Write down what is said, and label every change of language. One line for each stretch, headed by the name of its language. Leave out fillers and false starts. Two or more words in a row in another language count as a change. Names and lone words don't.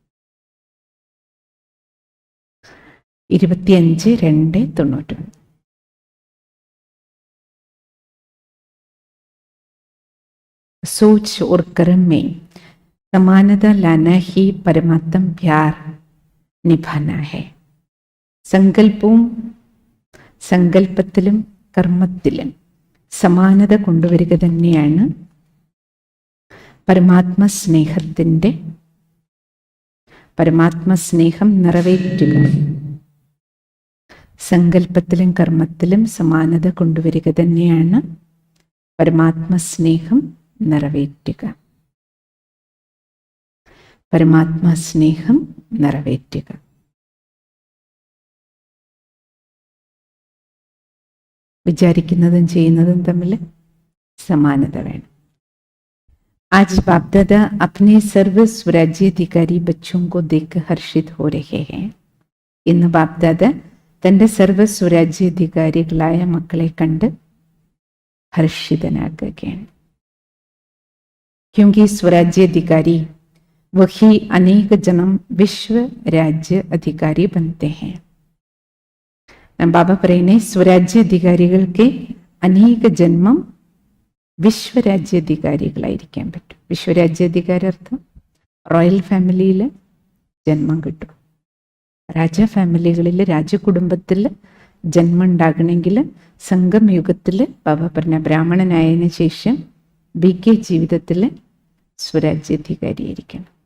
Hindi: 25:2:91. सोच और कर्म में समानता लाना ही परमात्म प्यार निभाना है.
Malayalam: സങ്കല്പത്തിലും കർമ്മത്തിലും സമാനത കൊണ്ടുവരിക തന്നെയാണ് പരമാത്മസ്നേഹം നിറവേറ്റുക. സങ്കല്പത്തിലും കർമ്മത്തിലും സമാനത കൊണ്ടുവരിക തന്നെയാണ് പരമാത്മസ്നേഹം നിറവേറ്റുക. പരമാത്മസ്നേഹം നിറവേറ്റുക. വിചാരിക്കുന്നതും ചെയ്യുന്നതും തമ്മിൽ സമാനത വേണം.
Hindi: आज बाप दादा अपने सर्व स्वराज्याधिकारी बच्चों को देखकर हर्षित हो रहे हैं.
Malayalam: ഇന്ന് ബാപ് ദാദ തൻ്റെ സർവ സ്വരാജ്യാധികാരികളായ മക്കളെ കണ്ട് ഹർഷിതനാകുകയാണ്.
Hindi: क्योंकि स्वराज्याधिकारी वही अनेक जन्म विश्व राज्य अधिकारी बनते हैं.
Malayalam: ബാബ പറയുന്നേ, സ്വരാജ്യാധികാരികൾക്ക് അനേക ജന്മം വിശ്വരാജ്യാധികാരികളായിരിക്കാൻ പറ്റും. വിശ്വരാജ്യാധികാരി അർത്ഥം
English: royal familyയിൽ
Malayalam: ജന്മം കിട്ടും. രാജ ഫാമിലികളിൽ, രാജകുടുംബത്തിൽ ജന്മം ഉണ്ടാകണമെങ്കിൽ സംഗമയുഗത്തിൽ ബാബ പറഞ്ഞ ബ്രാഹ്മണനായതിനു ശേഷം BK ജീവിതത്തിൽ സ്വരാജ്യാധികാരിയായിരിക്കണം.